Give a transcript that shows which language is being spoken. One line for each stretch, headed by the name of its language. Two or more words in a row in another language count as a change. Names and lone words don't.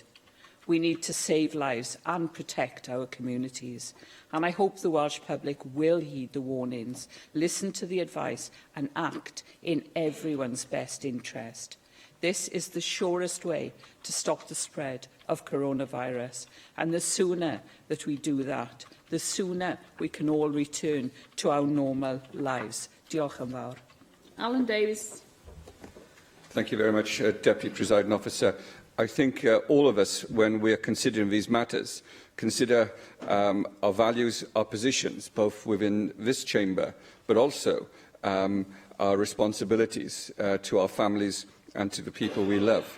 English: We need to save lives and protect our communities, and I hope the Welsh public will heed the warnings, listen to the advice and act in everyone's best interest. This is the surest way to stop the spread of coronavirus, and the sooner that we do that, the sooner we can all return to our normal lives.
Welsh: Diolch yn fawr. Alan Davies.
English: Thank you very much, Deputy Presiding Officer. I think all of us, when we are considering these matters, consider our values, our positions, both within this chamber, but also our responsibilities to our families and to the people we love.